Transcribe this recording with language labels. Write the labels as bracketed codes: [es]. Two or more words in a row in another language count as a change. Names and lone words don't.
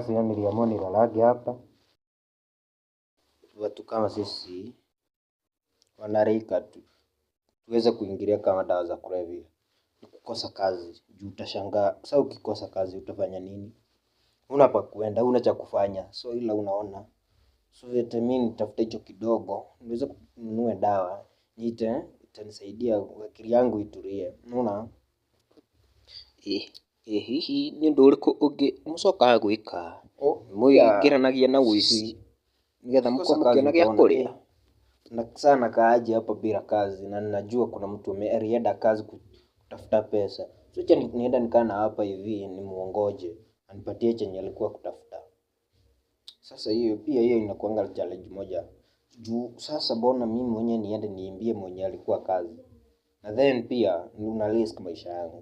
[sw] Sasa niliamua nilalage hapa. Watu kama sisi wanarika tuweze kuingilia kama dawa za kulevya ni kukosa kazi. Juu utashangaa sasa ukikosa kazi utafanya nini? Huna pa kuenda, huna cha kufanya. So ila unaona, so eti mimi nitafute hicho kidogo niweze kununua dawa itanisaidia akili yangu itulie. Unaona? [ki] Hihi nĩ ũndũ ũrĩkũ ũngĩ mũcokaga gwĩka mũingĩranagia na ũici nĩgetha mũkorwo mũkĩona gĩa kũrĩa? [sw] Na sasa nakaaje hapa bila kazi, na ninajua kuna mtu alienda kazi kutafuta pesa. So acha nienda nikaa na hapa hivi nimuongoje anipatie chenye alikuwa kutafuta. Sasa hiyo pia inakuanga challenge moja. Juu sasa mbona mimi mwenyewe niende niimbie mwenye alikuwa kazi, na then pia una risk maisha yangu.